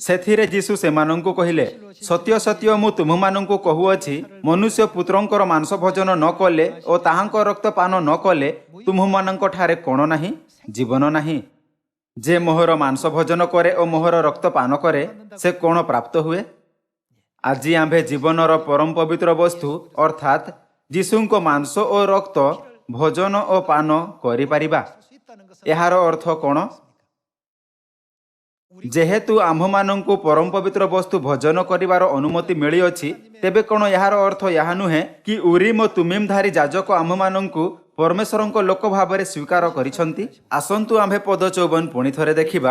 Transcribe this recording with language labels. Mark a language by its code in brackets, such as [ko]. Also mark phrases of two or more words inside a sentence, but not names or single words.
[or] ସେଥିରେ ଯୀଶୁ ସେମାନଙ୍କୁ କହିଲେ, ସତ୍ୟ ସତ୍ୟ ମୁଁ ତୁମମାନଙ୍କୁ କହୁଅଛି, ମନୁଷ୍ୟ ପୁତ୍ରଙ୍କର ମାଂସ ଭୋଜନ ନ କଲେ ଓ ତାହାଙ୍କ ରକ୍ତ ପାନ ନ କଲେ ତୁମମାନଙ୍କ ଠାରେ କ'ଣ ନାହିଁ? ଜୀବନ ନାହିଁ। ଯେ ମୋହର ମାଂସ ଭୋଜନ କରେ ଓ ମୋହର ରକ୍ତ ପାନ କରେ, ସେ କ'ଣ ପ୍ରାପ୍ତ ହୁଏ? ଆଜି ଆମ୍ଭେ ଜୀବନର ପରମ ପବିତ୍ର ବସ୍ତୁ ଅର୍ଥାତ୍ ଯୀଶୁଙ୍କ ମାଂସ ଓ ରକ୍ତ ଭୋଜନ ଓ ପାନ କରିପାରିବା। [ko] 수 있다는 것은 [or] ଏହାର ଅର୍ଥ କ'ଣ? ଯେହେତୁ ଆମ୍ଭମାନଙ୍କୁ ପରମ ପବିତ୍ର ବସ୍ତୁ ଭୋଜନ କରିବାର ଅନୁମତି ମିଳିଅଛି, ତେବେ କ'ଣ ଏହାର ଅର୍ଥ ଏହା ନୁହେଁ କି ଉରିମ୍ ଓ ତୁମିମ୍ ଧାରୀ ଯାଜକ ଆମ୍ଭମାନଙ୍କୁ ପରମେଶ୍ୱରଙ୍କ ଲୋକ ଭାବରେ ସ୍ୱୀକାର କରିଛନ୍ତି? ଆସନ୍ତୁ ଆମ୍ଭେ ପଦ 54 ପୁଣି ଥରେ ଦେଖିବା।